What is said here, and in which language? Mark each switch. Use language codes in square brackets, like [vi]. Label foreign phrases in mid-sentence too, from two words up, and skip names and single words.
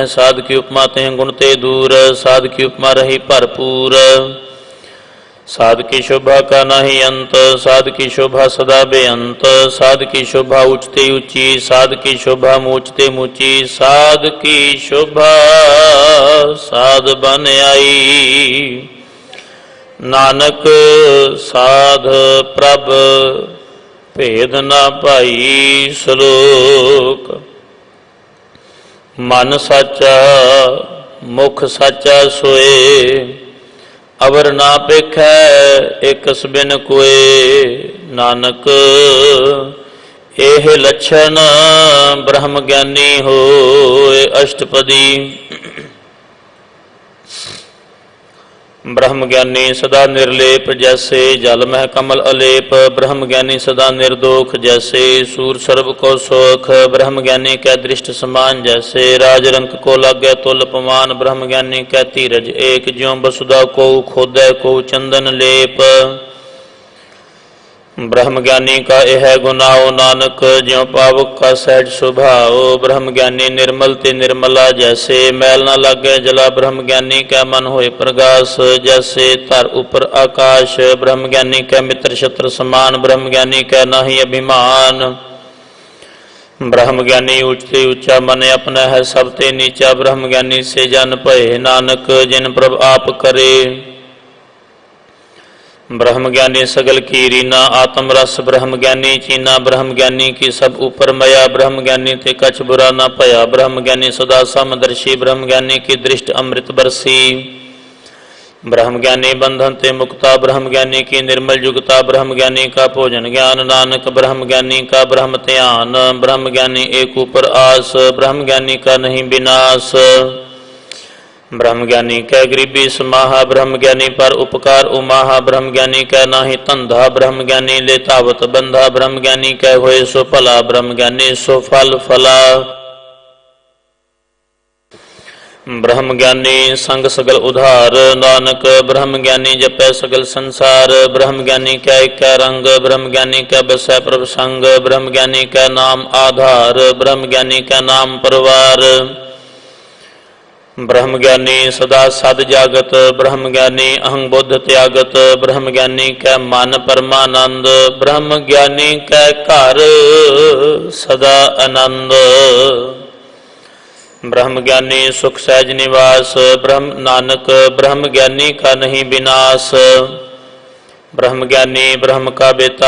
[pa] ਸਾਧ ਕੀ ਉਪਮਾ ਤੇਂ ਗੁਣ ਤੇ ਦੂਰ, ਸਾਧ ਕੀ ਉਪਮਾ ਰਹੀ ਭਰਪੂਰ। ਸਾਧ ਕੀ ਸੋਭਾ ਕਾ ਨਾਹੀ ਅੰਤ, ਸਾਧ ਕੀ ਸੋਭਾ ਸਦਾ ਬੇਅੰਤ। ਸਾਧ ਕੀ ਸੋਭਾ ਊਚਤੇ ਊਚੀ, ਸਾਧ ਕੀ ਸੋਭਾ ਮੂਚਤੇ ਮੂਚੀ। ਸਾਧ ਕੀ ਸੋਭਾ ਸਾਧ ਬਨਿ ਆਈ, ਨਾਨਕ ਸਾਧ ਪ੍ਰਭ ਭੇਦ ਨ ਪਾਈ। ਸਲੋਕ ਮਨ ਸਾਚਾ ਮੁਖ ਸਾਚਾ ਸੋਏ, ਅਵਰ ਨਾ ਪੇਖੈ ਏਕਸ ਬਿਨ ਕੋਏ। ਨਾਨਕ ਏਹ ਲਛਣ ਬ੍ਰਹਮ ਗਿਆਨੀ ਹੋਏ। ਅਸਟਪਦੀ। ਬ੍ਰਹਮ ਗਿਆਨੀ ਸਦਾ ਨਿਰਲੇਪ ਜੈਸੇ ਜਲ ਮਹ ਕਮਲ ਅਲੇਪ। ਬ੍ਰਹਮ ਗਿਆਨੀ ਸਦਾ ਨਿਰਦੋਖ ਜੈਸੇ ਸੂਰ ਸਰਬ ਕਉ ਸੋਖ। ਬ੍ਰਹਮ ਗਿਆਨੀ ਕੈ ਦ੍ਰਿਸਟ ਸਮਾਨ ਜੈਸੇ ਰਾਜ ਰੰਕ ਕਉ ਲਾਗੈ ਤੁਲ ਪਵਾਨ। ਬ੍ਰਹਮ ਗਿਆਨੀ ਕੈ ਧੀਰਜ ਏਕ ਜਿਉ ਬਸੁਧਾ ਕੋ ਖੋਦੈ ਕੋ ਚੰਦਨ ਲੇਪ। ਬ੍ਰਹਮ ਗਿਆਨੀ ਕਾ ਇਹੈ ਗੁਨਾਉ ਨਾਨਕ ਜਿਉ ਪਾਵਕ ਕਾ ਸਹਜ ਸੁਭਾਉ। ਬ੍ਰਹਮ ਗਿਆਨੀ ਨਿਰਮਲ ਤੇ ਨਿਰਮਲਾ ਜੈਸੇ ਮੈਲੁ ਨ ਲਾਗੈ ਜਲਾ। ਬ੍ਰਹਮ ਗਿਆਨੀ ਕੈ ਮਨਿ ਹੋਇ ਪ੍ਰਗਾਸੁ ਜੈਸੇ ਧਰ ਊਪਰਿ ਆਕਾਸੁ। ਬ੍ਰਹਮ ਗਿਆਨੀ ਕਾ ਮਿਤ੍ਰ ਸਤ੍ਰੁ ਸਮਾਨ। ਬ੍ਰਹਮ ਗਿਆਨੀ ਕਾ ਨਾਹੀ ਅਭਿਮਾਨ। ਬ੍ਰਹਮ ਗਿਆਨੀ ਊਚ ਤੇ ਊਚਾ ਮਨ ਅਪਨਾ ਹੈ ਸਭਤੇ ਨੀਚਾ। ਬ੍ਰਹਮ ਗਿਆਨੀ ਸੇ ਜਨ ਭਏ ਨਾਨਕ ਜਿਨ ਪ੍ਰਭ ਆਪ ਕਰੇ। ਬ੍ਰਹਮ ਗਿਆਨੀ ਸਗਲ ਕੀ ਰੀਨਾ ਆਤਮ ਰਸ। ਬ੍ਰਹਮ ਗਿਆਨੀ ਚੀਨਾ ਬ੍ਰਹਮ ਗਿਆਨੀ ਕੀ ਸਭ ਊਪਰ ਮਇਆ। ਬ੍ਰਹਮ ਗਿਆਨੀ ਤੇ ਕਛ ਬੁਰਾ ਨ ਭਇਆ। ਬ੍ਰਹਮ ਗਿਆਨੀ ਸਦਾ ਸਮਦਰਸੀ। ਬ੍ਰਹਮ ਗਿਆਨੀ ਕੀ ਦ੍ਰਿਸਟਿ ਅੰਮ੍ਰਿਤ ਬਰਸੀ। ਬ੍ਰਹਮ ਗਿਆਨੀ ਬੰਧਨ ਤੇ ਮੁਕਤਾ। ਬ੍ਰਹਮ ਗਿਆਨੀ ਕੀ ਨਿਰਮਲ ਜੁਗਤਾ। ਬ੍ਰਹਮ ਗਿਆਨੀ ਕਾ ਭੋਜਨ ਗਿਆਨ ਨਾਨਕ। ਬ੍ਰਹਮ ਗਿਆਨੀ ਕਾ ਬ੍ਰਹਮ ਧਿਆਨ। ਬ੍ਰਹਮ ਗਿਆਨੀ ਏਕ ਊਪਰ ਆਸ। ਬ੍ਰਹਮ ਗਿਆਨੀ ਕਾ ਨਹੀ ਬਿਨਾਸ। ਬ੍ਰਹਮ ਗਿਆਨੀ ਕੈ ਗਰੀਬੀ ਸਮਾਹਾ। ਬ੍ਰਹਮ ਗਿਆਨੀ ਪਰਉਪਕਾਰ ਉਮਾਹਾ। ਬ੍ਰਹਮ ਗਿਆਨੀ ਕੈ ਨਾਹੀ ਧੰਧਾ। ਬ੍ਰਹਮ ਗਿਆਨੀ ਲੇ ਤਾਵਤ ਬੰਧਾ। ਬ੍ਰਹਮ ਗਿਆਨੀ ਕੈ ਹੋਏ ਸੋ ਭਲਾ। ਬ੍ਰਹਮ ਗਿਆਨੀ ਸੋ ਫਲ ਫਲਾ। ਬ੍ਰਹਮ ਗਿਆਨੀ ਸੰਗ ਸਗਲ ਉਧਾਰ ਨਾਨਕ। ਬ੍ਰਹਮ ਗਿਆਨੀ ਜਪੈ ਸਗਲ ਸੰਸਾਰ। ਬ੍ਰਹਮ ਗਿਆਨੀ ਕੈ ਕੈ ਰੰਗ। ਬ੍ਰਹਮ ਗਿਆਨੀ ਕੈ ਬਸੈ ਪ੍ਰਭ ਸੰਗ। ਬ੍ਰਹਮ ਗਿਆਨੀ ਕੈ ਨਾਮ ਆਧਾਰ। ਬ੍ਰਹਮ ਗਿਆਨੀ ਕੈ ਨਾਮ ਪਰਵਾਰ। ਬ੍ਰਹਮ ਗਿਆਨੀ ਸਦਾ ਸਦ ਜਾਗਤ। ਬ੍ਰਹਮ ਗਿਆਨੀ ਅਹੰ ਬੁਧ ਤਿਆਗਤ। ਬ੍ਰਹਮ ਗਿਆਨੀ ਕੈ ਮਨ ਪਰਮਾਨੰਦ। ਬ੍ਰਹਮ ਗਿਆਨੀ ਕੈ ਘਰ ਸਦਾ ਅਨੰਦ। ਬ੍ਰਹਮ ਗਿਆਨੀ ਸੁਖ ਸਹਜ ਨਿਵਾਸ। ਬ੍ਰਹਮ ਨਾਨਕ ਬ੍ਰਹਮ ਗਿਆਨੀ ਕਾ ਨਹੀ ਬਿਨਾਸ। ਬ੍ਰਹਮ ਗਿਆਨੀ ਬ੍ਰਹਮ ਕਾ ਬੇਤਾ।